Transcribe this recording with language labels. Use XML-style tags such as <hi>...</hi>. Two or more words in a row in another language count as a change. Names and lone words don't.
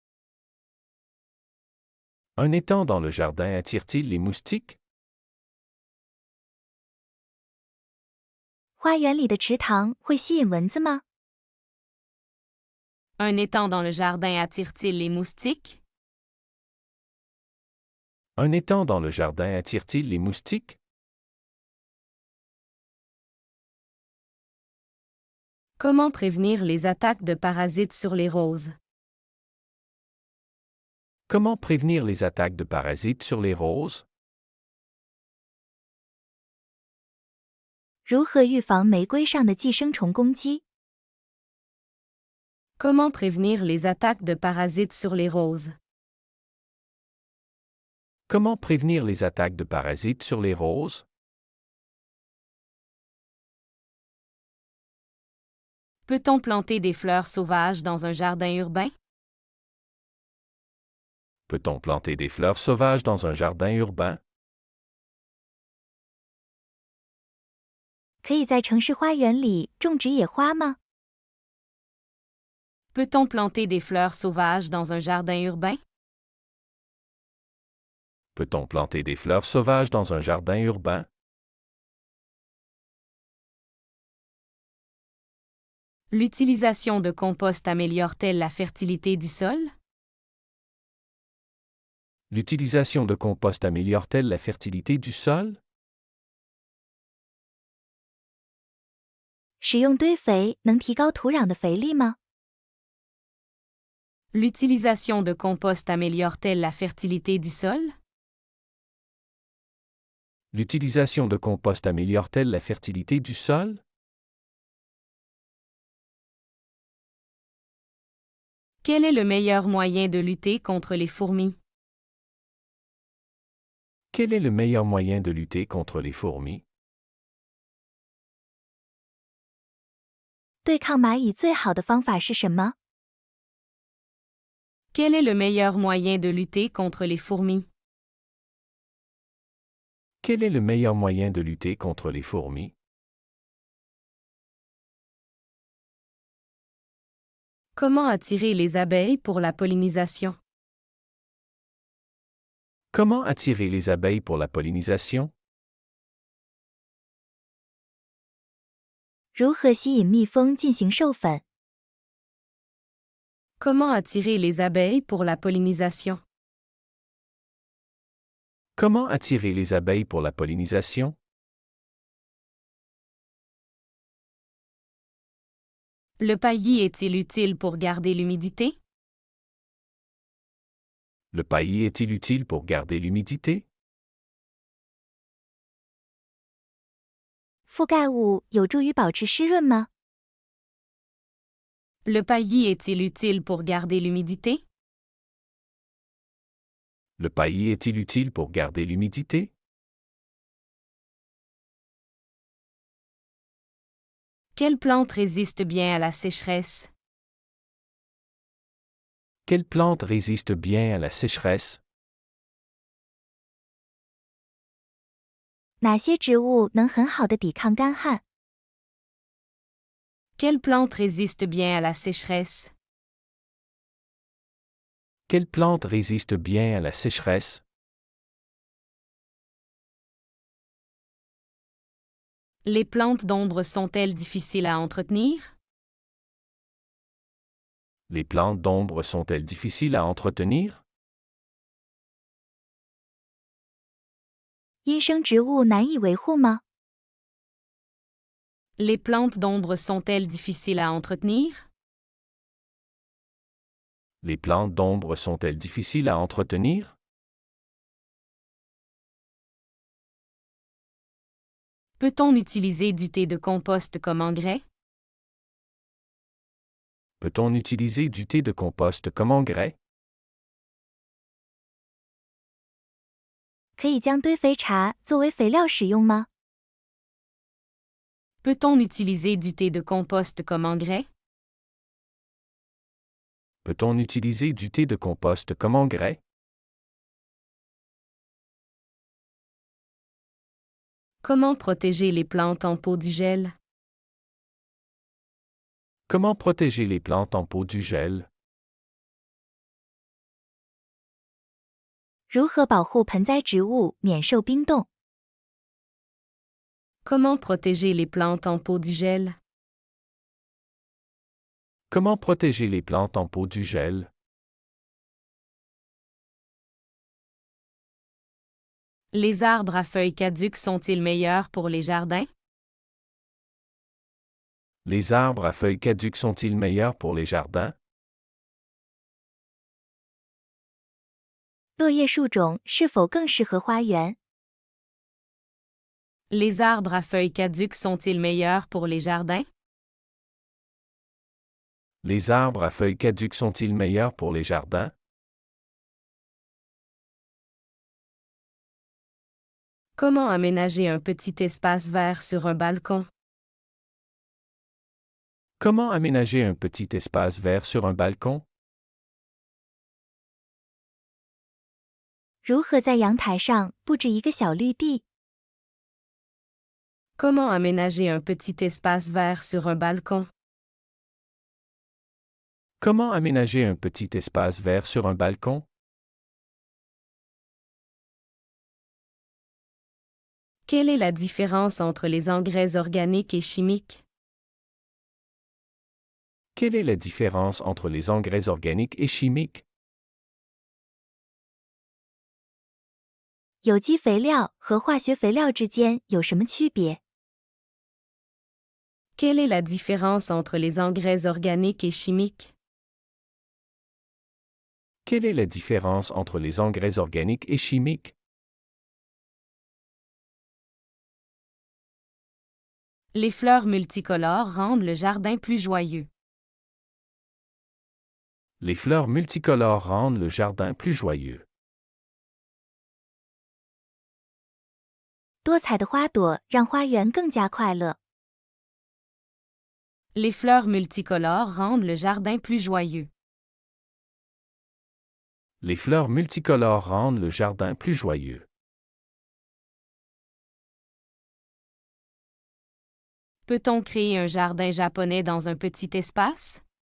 <fr>Un étang dans le jardin attire-t-il les moustiques?</fr> <zh>花园里的池塘会吸引蚊子吗？</zh> <fr>Un étang dans le jardin attire-t-il les moustiques? Un étang dans le jardin attire-t-il les moustiques? Comment prévenir les attaques de parasites sur les roses? Comment prévenir les attaques de parasites sur les roses?</fr> <zh>如何预防玫瑰上的寄生虫攻击？</zh> <fr>Comment prévenir les attaques de parasites sur les roses? Comment prévenir les attaques de parasites sur les roses? Peut-on planter des fleurs sauvages dans un jardin urbain? Peut-on planter des fleurs sauvages dans un jardin urbain?</fr> <zh>可以在城市花园里种植野花吗？</zh> <fr>Peut-on planter des fleurs sauvages dans un jardin urbain? Peut-on planter des fleurs sauvages dans un jardin urbain? L'utilisation de compost améliore-t-elle la fertilité du sol? L'utilisation de compost améliore-t-elle la fertilité du sol?</fr> <zh>使用堆肥能提高土壤的肥力吗？</zh> <fr>L'utilisation de compost améliore-t-elle la fertilité du sol? L'utilisation de compost améliore-t-elle la fertilité du sol? Quel est le meilleur moyen de lutter contre les fourmis? Quel est le meilleur moyen de lutter contre les fourmis?</fr> <zh>对抗蚂蚁最好的方法是什么？</zh> <fr>Quel est le meilleur moyen de lutter contre les fourmis? Quel est le meilleur moyen de lutter contre les fourmis? Comment attirer les abeilles pour la pollinisation? Comment attirer les abeilles pour la pollinisation?</fr> <zh>如何吸引蜜蜂进行授粉？</zh> <fr>Comment attirer les abeilles pour la pollinisation? Comment attirer les abeilles pour la pollinisation? Le paillis est-il utile pour garder l'humidité? Le paillis est-il utile pour garder l'humidité?</fr> <zh>覆盖物有助于保持湿润吗？</zh> <fr>Le paillis est-il utile pour garder l'humidité? Le paillis est-il utile pour garder l'humidité? Quelle plante résiste bien à la sécheresse? Quelle plante résiste bien à la sécheresse?</fr> <zh>哪些植物能很好的抵抗干旱？</zh> <fr>Quelle plante résiste bien à la sécheresse? Quelle plante résiste bien à la sécheresse? Les plantes d'ombre sont-elles difficiles à entretenir? Les plantes d'ombre sont-elles difficiles à entretenir?</fr> <zh>阴生植物难以维护吗？</zh> <fr>Les plantes d'ombre sont-elles difficiles à entretenir? Les plantes d'ombre sont-elles difficiles à entretenir? Peut-on utiliser du thé de compost comme engrais? Peut-on utiliser du thé de compost comme engrais?</fr> <zh>可以将堆肥茶作为肥料使用吗？</zh> <fr>Peut-on utiliser du thé de compost comme engrais? Peut-on utiliser du thé de compost comme engrais? Comment protéger les plantes en pot du gel? Comment protéger les plantes en pot du gel?</fr> <zh>如何保护盆栽植物免受冰冻？</zh> <fr>Comment protéger les plantes en pot du gel? Comment protéger les plantes en pot du gel? Les arbres à feuilles caduques sont-ils meilleurs pour les jardins? Les arbres à feuilles caduques sont-ils meilleurs pour les jardins?</fr> <zh>落叶树种是否更适合花园？</zh> <fr>Les arbres à feuilles caduques sont-ils meilleurs pour les jardins? Les arbres à feuilles caduques sont-ils meilleurs pour les jardins? Comment aménager un petit espace vert sur un balcon? Comment aménager un petit espace vert sur un balcon?</fr> <zh>如何在阳台上布置一个小绿地？</zh> <fr>Comment aménager un petit espace vert sur un balcon? Comment aménager un petit espace vert sur un balcon? Quelle est la différence entre les engrais organiques et chimiques? Quelle est la différence entre les engrais organiques et chimiques?</fr> <zh>有机肥料和化学肥料之间有什么区别？</zh> <fr>Quelle est la différence entre les engrais organiques et chimiques? Quelle est la différence entre les engrais organiques et chimiques? Les fleurs multicolores rendent le jardin plus joyeux. Les fleurs multicolores rendent le jardin plus joyeux.</fr> <zh>多彩的花朵让花园更加快乐。</zh> <fr>Les fleurs multicolores rendent le jardin plus joyeux. Les fleurs multicolores rendent le jardin plus joyeux. Peut-on créer un jardin japonais dans un petit espace?</fr>